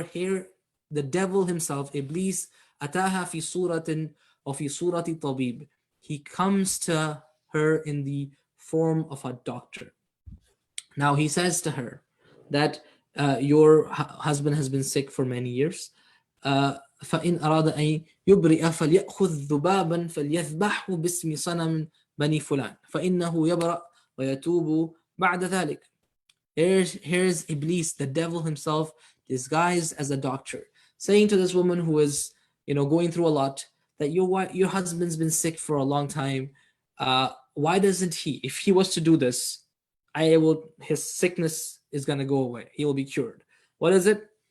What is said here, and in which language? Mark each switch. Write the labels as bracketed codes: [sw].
[en] Here, the devil himself, Iblis, [ar] ataha fi suratin or fi surati tabib. [en] He comes to her in the form of a doctor. Now he says to her that your husband has been sick for many years. [ar] فإن أراد أن يبرئ فليأخذ ذبابا فليذبحه باسم صنم بني فلان فإنه يبرأ ويتوب بعد ذلك. [en] Here's Iblis, the devil himself, disguised as a doctor, saying to this woman who is, going through a lot, that your husband's been sick for a long time. Why doesn't he? If he was to do this, his sickness is gonna go away. He will be cured. What is it?